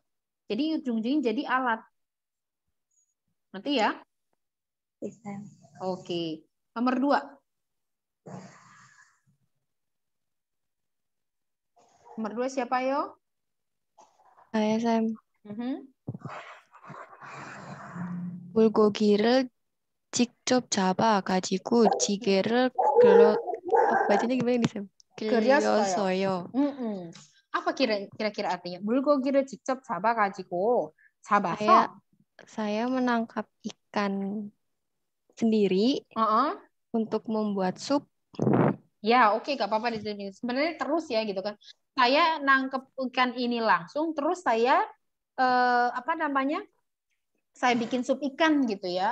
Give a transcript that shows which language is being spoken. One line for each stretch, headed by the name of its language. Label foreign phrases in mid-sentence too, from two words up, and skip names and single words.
Indonesian: Jadi ujung-ujungnya jadi alat. Nanti ya? Bisa. Oke. Nomor 2. Nomor 2 siapa yo? Saya Sam.
Korean: 물고기를 직접 잡아가지고 지게를
Indonesian: bacanya gimana nih Sam?
Korean: 그렸어요.
Indonesian: Apa kira-kira artinya?
Korean: 물고기를 직접 잡아가지고 잡아서
Indonesian: saya menangkap ikan sendiri untuk membuat sup. Ya, oke, gak apa-apa di sini. Sebenarnya terus ya gitu kan. Saya nangkep ikan ini langsung, terus saya apa namanya? Saya bikin sup ikan gitu ya.